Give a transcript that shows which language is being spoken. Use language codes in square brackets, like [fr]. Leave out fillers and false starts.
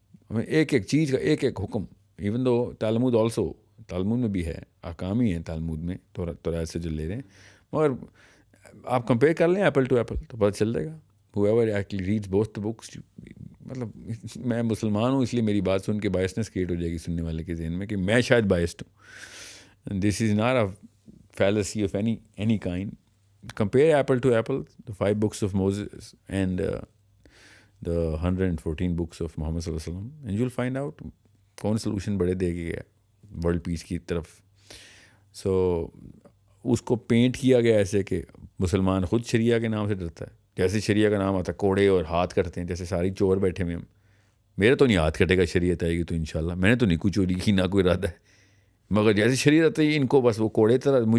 [ur] ہمیں ایک چیز کا ایک حکم، ایون دو تالمود آلسو، تالمود میں بھی ہے، احکام ہی ہیں تالمود میں توریت سے جو لے رہے ہیں، مگر آپ کمپیئر کر لیں ایپل ٹو ایپل تو پتہ چل جائے گا. whoever actually reads both the books، مطلب میں مسلمان ہوں اس لیے میری بات سن کے بائسنس کریٹ ہو جائے گی سننے والے کے ذہن میں کہ میں شاید بائسڈ ہوں. [en] This is not a fallacy of any kind. Compare apple to apple, the 5 books of Moses and the 114 books of Muhammad صلی اللہ علیہ وسلم, and you'll find out کون solution بڑے دے گیا world peace کی طرف. [ur] سو اس کو پینٹ کیا گیا ایسے کہ مسلمان خود شریعہ کے نام سے ڈرتا ہے. جیسے شریعہ کا نام آتا ہے کوڑے اور ہاتھ کٹتے ہیں، جیسے ساری چور بیٹھے ہوئے ہم. میرا تو نہیں ہاتھ کٹے گا، شریعت آئے گی تو انشاءاللہ. میں نے تو نہیں کوئی چوری کی، نہ کوئی ارادہ ہے، مگر جیسے شریعت آتی ہے ان کو بس وہ کوڑے طرح.